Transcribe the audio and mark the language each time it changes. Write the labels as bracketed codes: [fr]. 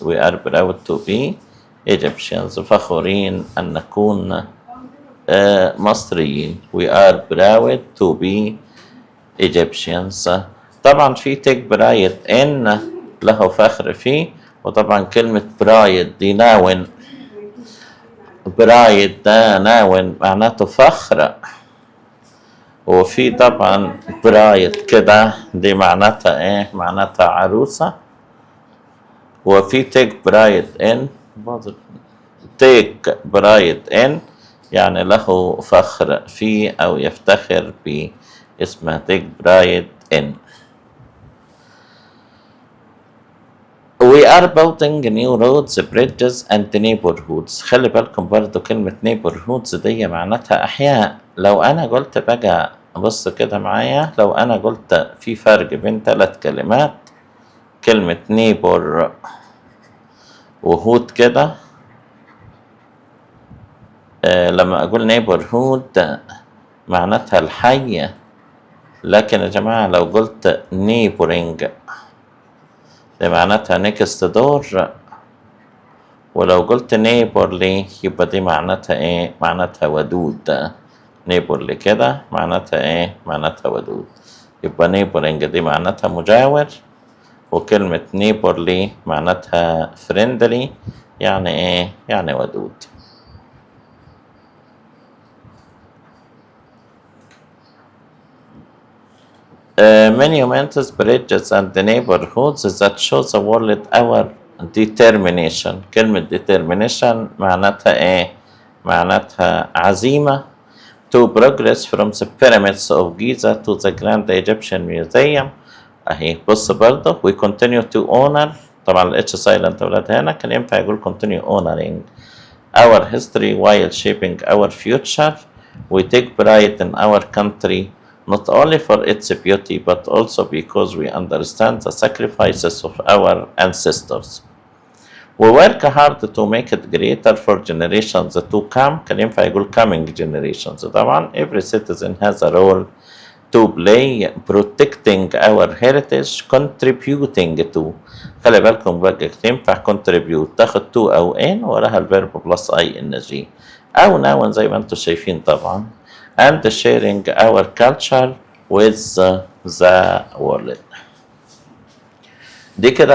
[en] we are proud to be Egyptians [ar] فخورين أن نكون مصريين. [en] we are proud to be Egyptians. [ar] طبعا في [en] take pride in [ar] له فخر فيه. وطبعا كلمة pride دي ناون. pride ده ناون معناته فخر. وفي طبعا برايد كده دي معناتها ايه معناتها عروسة. وفي تيك برايد ان تيك برايد ان يعني له فخر فيه او يفتخر به اسمها تيك برايد ان. [en] We are building new roads, bridges and neighborhoods. [ar] خلي بالكم برضو كلمة neighborhoods دي معناتها أحياء. لو أنا قلت بقى بص كده معايا، لو أنا قلت في فرق بين 3 كلمات، كلمة neighbor وهود كده، لما أقول neighborhood معناتها الحي. لكن يا جماعة لو قلت neighboring دي معناتها [en] next door. [ar] ولو قلت neighborly يبقى دي معناتها ايه معناتها ودود. neighborly كده معناتها ايه معناتها ودود. يبقى neighboring دي معناتها مجاور. وكلمة neighborly معناتها friendly يعني ايه يعني ودود. [en] monuments, bridges and the neighborhoods that show the world our determination. [ar] كلمة determination معناتها ايه معناتها عزيمة. [en] to progress from the pyramids of Giza to the Grand Egyptian Museum. [ar] اهي بص برضه [en] we continue to honor. [ar] طبعا الاتش [en] silent [ar] ولاد هنا كان ينفع يقول [en] continue honoring our history while shaping our future. we take pride in our country not only for its beauty but also because we understand the sacrifices of our ancestors. We work hard to make it greater for generations to come. [ar] كان ينفع يقول [en] coming generations. [ar] طبعا [en] every citizen has a role to play protecting our heritage contributing to. [ar] خلي بالكم بقى تنفع contribute تاخد to أو in وراها الفيرب بلس ing أو noun زي ما انتم شايفين طبعا. [en] and sharing our culture with the world. [ar] دي كده